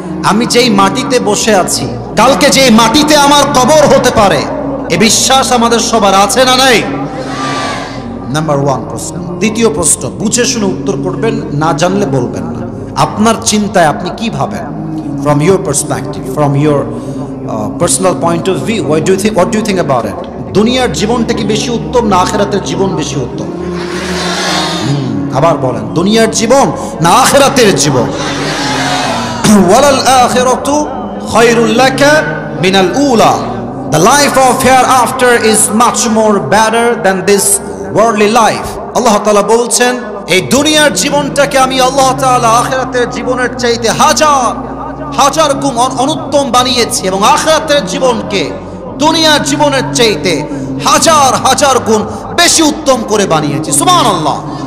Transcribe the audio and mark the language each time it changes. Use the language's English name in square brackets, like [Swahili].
[Bangla] আমি যেই মাটিতে বসে আছি, কালকে যেই মাটিতে আমার কবর হতে পারে, এ বিশ্বাস আমাদের সবার আছে না নাই? নাম্বার ওয়ান প্রশ্ন। দ্বিতীয় প্রশ্ন, বুঝে শুনে উত্তর করবেন, না জানলে বলবেন না। আপনার চিন্তায় আপনি কি ভাবেন? [English] From your perspective, from your personal point of view, what do you think about it? [Bangla] দুনিয়ার জীবনটা কি বেশি উত্তম না আখিরাতের জীবন বেশি উত্তম? আবার বলেন, দুনিয়ার জীবন না আখিরাতের জীবন? [Arabic] ওয়ালাল আখিরাতু খায়রুল লাকা মিনাল উলা, [English] the life of hereafter is much more better than this worldly life. [Bangla] আল্লাহ তাআলা বলছেন এই দুনিয়ার জীবনটাকে আমি আল্লাহ তাআলা আখিরাতের জীবনের চাইতে হাজার গুণ অনুত্তম বানিয়েছি, এবং আখিরাতের জীবনকে দুনিয়ার জীবনের চাইতে হাজার গুণ বেশি উত্তম করে বানিয়েছি। সুবহানাল্লাহ।